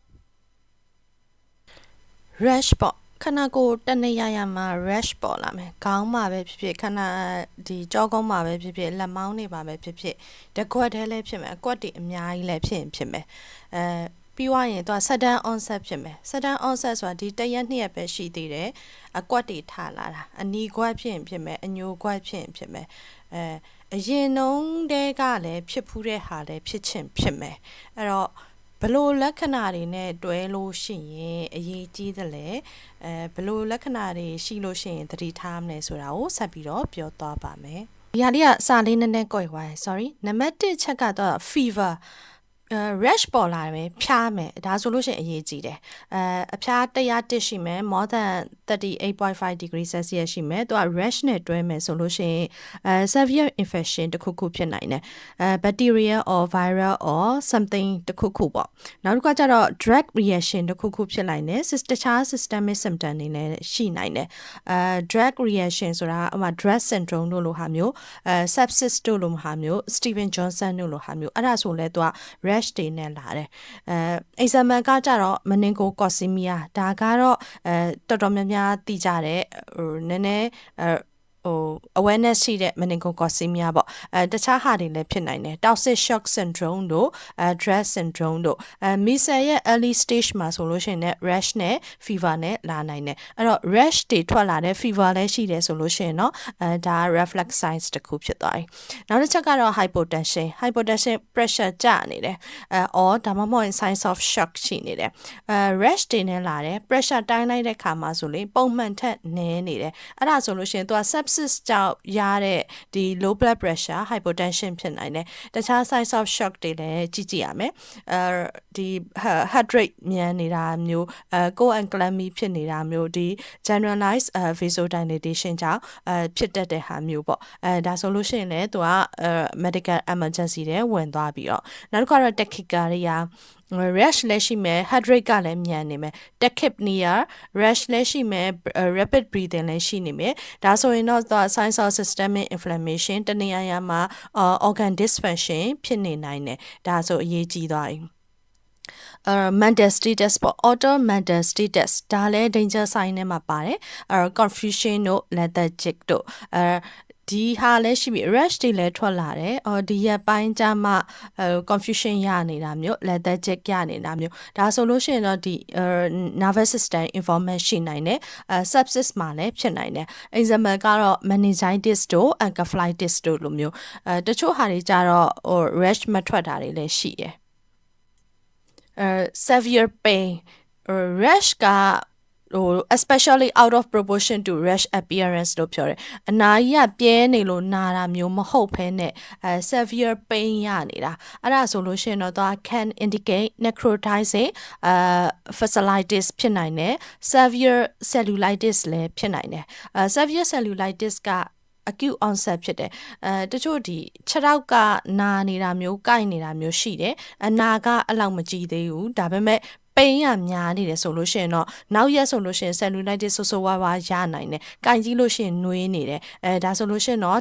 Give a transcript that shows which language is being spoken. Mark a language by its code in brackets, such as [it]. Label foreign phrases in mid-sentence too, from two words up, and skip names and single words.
[my] rush ပေါ့ခဏကိုတနေရရမှာ rush ပေါ်လာမယ်ခေါင်းမှာပဲဖြစ်ဖြစ်ခဏဒီကြောကုန်းမှာပဲဖြစ်ဖြစ်လက်မောင်းတွေမှာပဲဖြစ်ဖြစ်တကွက်ထဲလည်းဖြစ်မယ်အကွက်တွေအ များကြီးလည်းဖြစ်မယ်ပြီးွားရင်သူက [en] sudden onset [my] ဖြစ်မယ် [en] sudden onset [my] ဆိုတာဒီတစ်ရက်နှစ်ရက်ပဲရှိသေးတယ်အကွက်တွေထလာတာအနီ ကွက်ဖြစ်မယ်အညိုကွက်ဖြစ်မယ်အရင်နှုံးတဲကလည်းဖြစ်ဖူးတဲ့ဟာလည်းဖြစ်မယ်အဲ့တော့ဘလို့လက္ခဏာတွေနဲ့တွဲလို့ရှိရင်အရေးကြီးတယ်လေဘလို့လက္ခဏာတွေရှိလို့ရှိရင်သတိထားမလဲဆိုတာကိုဆက်ပြီးတော့ပြောသွားပါမယ်ဒီဟာလေးကစာလေးနည်းနည်းကိုယ်သွား sorry နံပါတ်1ချက်ကတော့ [en] fever rash [my] ပေါ်လာတယ်ဖျားမယ်ဒါဆိုလို့ရှိရင်အရေးကြီးတယ်အဖျား101ရှိမယ် [en] more than 38.5 degree celsius [my] ရှိမယ်သူက rash နဲ့တွဲမယ်ဆိုလို့ရှိရင် [en] severe infection [my] တစ်ခုဖြစ်နိုင်တယ် [en] bacteria or viral or something [my] တစ်ခုပေါ့နောက်တစ်ခါကျတော့ [en] drug reaction [my] တစ်ခုဖြစ်နိုင်တယ်တခြား [en] systemic symptom [my] တွေလည်းရှိနိုင်တယ် [en] drug reaction [my] ဆိုတာဥပမာ [en] drug syndrome [my] တို့လိုဟာမျိုးsepsis တို့လိုဟာမျိုး Steven Johnson တို့လိုဟာမျိုးအဲ့ဒါဆိုလဲသူက rash တွေနဲ့လာတယ်example ကကြတော့ meningococemia ဒါကတော့တော်တော်များများသိကြတယ်နည်းနည်း awareness ရှိတဲ့ meningococemia ပေါ့တခြားဟာတွေလည်းဖြစ်နိုင်တယ် [en] toxic shock syndrome [my] တို့ [en] drug syndrome [my] တို့measles ရဲ့ [en] early stage [my] မှာဆိုလို့ရှိရင်လည်း rash နဲ့ fever နဲ့လာနိုင်တယ်အဲ့တော့ rash တွေထွက်လာတဲ့ fever လည်းရှိတယ်ဆိုလို့ရှိရင်တော့ဒါ reflex signs တစ်ခုဖြစ်သွားပြီနောက်တစ်ချက်ကတော့ [en] hypotension pressure [my] ကျနေတယ်or ဒါမှမဟုတ် [en] signs of shock [my] ရှိနေတယ်rash တွေနဲ့လာတယ် pressure တိုင်းလိုက်တဲ့ခါမှာဆိုရင်ပုံမှန်ထ က်နည်းနေတယ်အဲ့ဒါဆိုလို့ရှိရင်သူက sepsis ကြောင့်ရတဲ့ဒီ [en] low blood pressure hypotension [my] ဖြစ်နိုင်တယ်တခြား [en] signs of shock [my] တွေလည်းကြည့်ရမယ်ဒီ [en] heart rate [my] မြန်နေတာမျိုး [en] cold and clammy [my] ဖြစ်နေတာမျိုးဒီ [en] generalized vasodilation [my] ကြောင့် ဖြစ်တတ်တဲ့ဟာမျိုးပေါ့ဒါဆိုလို့ရှိရင်လည်းသူက [en] medical emergency [my] တွေဝင်သွားပြီးတော့နောက်တစ်ခါတော့ [en] tachycardia rash [my] လည်းရှိမယ် [en] heart rate [my] ကလည်းမြန်နေမယ် [en] tachypnea rash [my] လည်းရှိမယ် [en] rapid breathing [my] လည်းရှိနေမယ်ဒါဆိုရင်တော့ [en] signs of systemic inflammation [my] တနေရာမှာ [en] organ dysfunction [my] ဖြစ်နေနိုင်တယ်ဒါဆိုအရေးကြီးသွားပြီ [en] mental status [my] ပေါ့ [en] auto mental status [my] ဒါလည်း [en] danger sign [my] နဲ့မှာပါတယ်confusion တို့ lethargic တို့ဒီဟာလည်းရှိပြီ rash တွေလည်းထွက်လာတယ်ဒီရက်ပိုင်းကျမှconfusion ရနေတာမျိုး lethargic ရနေတာမျိုးဒါဆိုလို့ရှိရင်တော့ဒီ [en] nervous system involvement [my] ရှိနိုင်တယ်sepsis မှာလည်းဖြစ်နိုင်တယ် example ကတော့ meningitis တို့ encephalitis တို့လိုမျိုးတချို့ဟာတွေကြတော့rash မထွက်တာတွေလည်းရှိတယ် [en] severe pain rash ကespecially out of proportion to rash appearance [my] လို့ပြောတယ်အနာ ကြီးကပြဲနေလို့နာတာမျိုးမဟုတ်ဘဲနဲ့ [en] severe pain [my] ရနေတာအဲ့ဒါဆိုလို့ရှိရင်တော့သူက [en] can indicate necrotizing fasciitis [my] ဖြစ်နိုင်တယ် [en] severe cellulitis [my] လည်းဖြစ်နိုင်တယ် [en] severe cellulitis [my] က [en] acute onset [my] ဖြစ်တယ်တချို့ဒီခြေထောက်ကနာနေတာမျိုးကိုက်နေတာမျိုးရှိတယ်အနာကအလောက်မကြီးသေးဘူးဒါပေမဲ့ပိန်းရများနေ တယ်ဆိုလို့ရှိရင်တော့နောက်ရက်ဆိုလို့ရှိရင် cellulitis ဆိုးဝါးဝါရနိုင်တယ်။ကင်ကြီးလို့ရှိရင်နှွေးနေတယ်။ဒါဆိုလို့ရှိရင်တော့